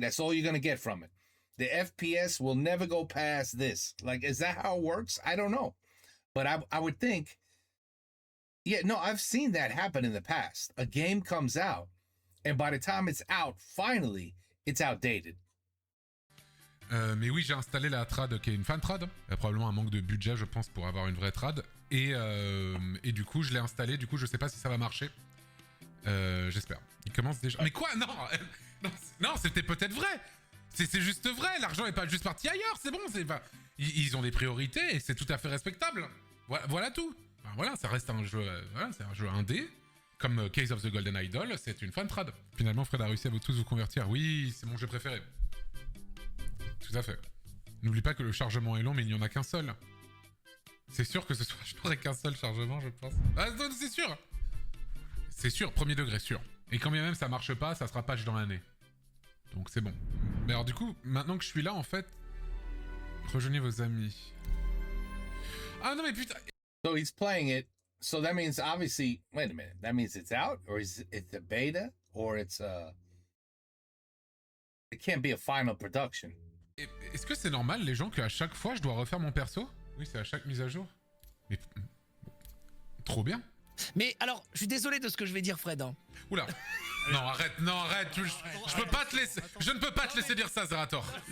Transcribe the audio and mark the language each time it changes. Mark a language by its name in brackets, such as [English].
[English] That's all you're going to get from it. The FPS will never go past this. Like, is that how it works? I don't know. But I would think, yeah, no, I've seen that happen in the past. A game comes out, and by the time it's out, finally, it's outdated. [French] Mais oui, j'ai installé la trad qui est une fan trad. Il y a probablement un manque de budget, je pense, pour avoir une vraie trad. Et du coup, je l'ai installé. Du coup, je sais pas si ça va marcher. J'espère. Il commence déjà. Mais quoi? Non, non, c'était peut-être vrai. C'est juste vrai. L'argent est pas juste parti ailleurs. C'est bon. Ils ont des priorités et c'est tout à fait respectable. Voilà tout. Enfin, voilà, ça reste un jeu. Voilà, c'est un jeu indé. Comme Case of the Golden Idol, c'est une fan trad. Finalement, Fred a réussi à vous tous vous convertir. Oui, c'est mon jeu préféré. Tout à fait. N'oublie pas que le chargement est long, mais il n'y en a qu'un seul. C'est sûr que ce soir, je n'aurai qu'un seul chargement, je pense. Ah, non, c'est sûr. C'est sûr, premier degré, sûr. Et quand bien même ça marche pas, ça sera patch dans l'année. Donc c'est bon. Mais alors du coup, maintenant que je suis là, en fait, rejoignez vos amis. Ah non mais putain. [English] So he's playing it. So that means obviously, wait a minute. That means it's out, or is it a beta, or it's a. It can't be a final production. [French] Est-ce que c'est normal les gens qu'à chaque fois je dois refaire mon perso? Oui, c'est à chaque mise à jour. Mais trop bien. Mais alors, je suis désolé de ce que je vais dire, Fred. Hein. Oula. Non, arrête, non, arrête. Je peux pas te laisser. Je ne peux pas te laisser dire ça, Zerator.